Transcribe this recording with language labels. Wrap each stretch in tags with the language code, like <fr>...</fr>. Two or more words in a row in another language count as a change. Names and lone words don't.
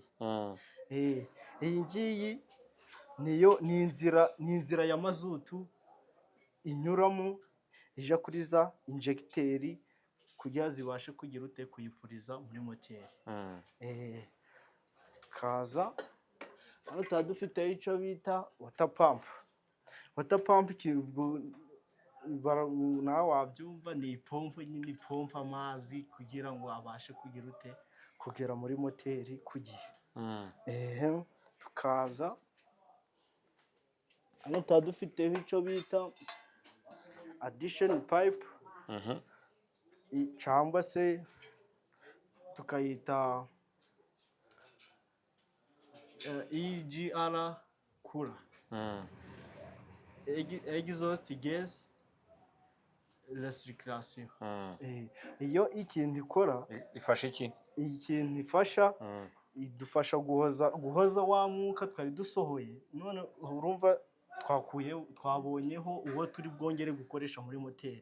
<rw>Iyi ngiyi ni inzira ya mazutu inyuramo ija kuri za injecteri kugira zibashe kugira ute kuyipuriza muri moteri. Tukaza hano tuba dufite icyo bita</rw> <en>water pump. Water pump</en> <rw>nawe wabyumva ni ipompo nyine ipompa amazi kugira ngo abashe kugira ute kugera muri moteri ku gihe. Tukaza hano tuba dufiteho icyo bita</rw> <en>addition pipe</en> <rw>cyangwa se tukayita</rw> <en>EGR cooler, exhaust gas recirculation.</en> <rw>Iyo ikintu ikora ifasha iki? Ikintu ifasha idufasha guhoza wa mwuka twari dusohoye, none urumva twabonyeho uwo turi bwongere gukoresha muri moteri.</rw>